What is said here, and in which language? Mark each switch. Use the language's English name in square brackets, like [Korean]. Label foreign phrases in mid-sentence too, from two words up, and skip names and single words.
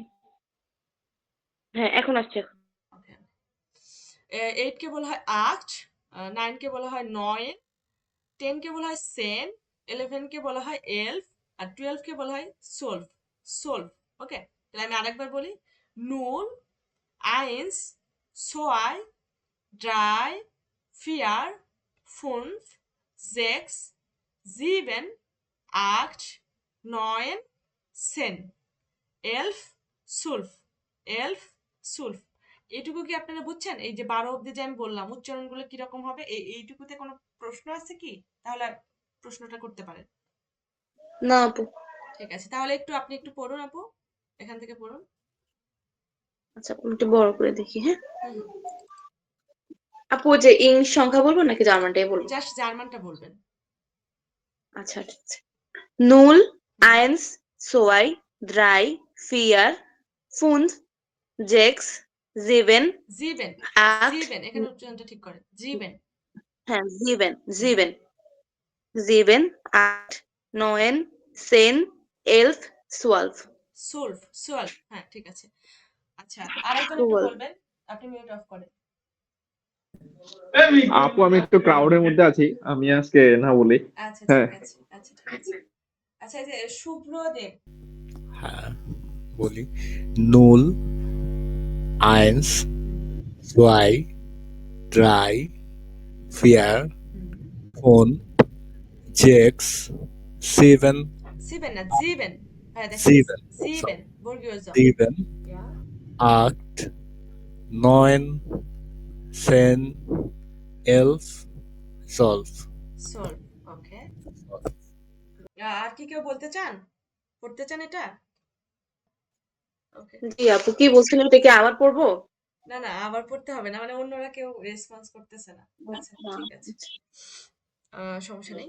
[Bangla] হ্যাঁ এখন আসছে। ওকে। এইটকে বলা হয় আট, নাইনকে বলা হয় নয়, টেনকে বলা হয় সেন, ইলেভেনকে বলা হয় এলফ, আর টুয়েলভকে বলা হয় সোলভ, সোলভ। ওকে, তাহলে আমি আরেকবার বলি, নুল, [German] eins, zwei, drei, vier, fünf, sechs, sieben, acht, neun, 10, 11, 12, 11, 12। [Bangla] এইটুকু কি আপনারা বুঝছেন? এই যে 12 অব্দি যে আমি বললাম উচ্চারণগুলো কিরকম হবে, এইটুকুতে কোনো প্রশ্ন আছে কি? তাহলে প্রশ্নটা করতে পারেন। না আপু। ঠিক আছে, তাহলে আপনি একটু পড়ুন আপু, এখান থেকে পড়ুন। আচ্ছা আমি একটু বড় করে দেখি, হ্যাঁ। হুম হুম, আপু যে ইংলিশ সংখ্যা বলবো নাকি জার্মানটাই বলবো? জাস্ট জার্মানটা বলবেন। আচ্ছা ঠিক আছে। Null, হুম, [German] eins, zwei, drei, vier, fünf, sechs, sieben, জিবেন, acht, [Bangla] জিবেন, এখানে উচ্চারণটা ঠিক করেন, জিবেন। [German] হ্যাঁ sieben, হুম, sieben, sieben, acht, neun, zehn, elf, zwölf, [Bangla] সুলফ, সুয়ালফ, হ্যাঁ ঠিক আছে। আচ্ছা, আরেকজন একটু [German] zwölf। [Bangla] বলবেন, আপনি মিউট অফ করেন। আপু আমি একটু ক্রাউডের মধ্যে আছি, আমি আজকে না বলি। আচ্ছা হ্যাঁ, ঠিক আছে, আচ্ছা ঠিক আছে। আচ্ছা, এই যে শুভ্রদেব। হ্যাঁ, বলি। [German] Null, eins, হুম zwei, drei, vier, হুম, fünf, sechs, sieben, [Bangla] সিবেন না, জিবেন। হ্যাঁ দেখেন, [German] sieben, জিবেন, [English] sorry, [Bangla] বর্গীয় জ। [German] sieben, ইয়া, acht, neun, zehn, elf, zwölf। [Bangla] সলভ, ওকে। আর কি কেউ বলতে চান, পড়তে চান এটা? ওকে। জি আপু কি বলছিলেন, এটা কি আবার পড়বো? না না, আবার পড়তে হবে না, মানে অন্যরা কেউ রেসপন্স করতেছে না। আচ্ছা হ্যাঁ, ঠিক আছে, সমস্যা নেই।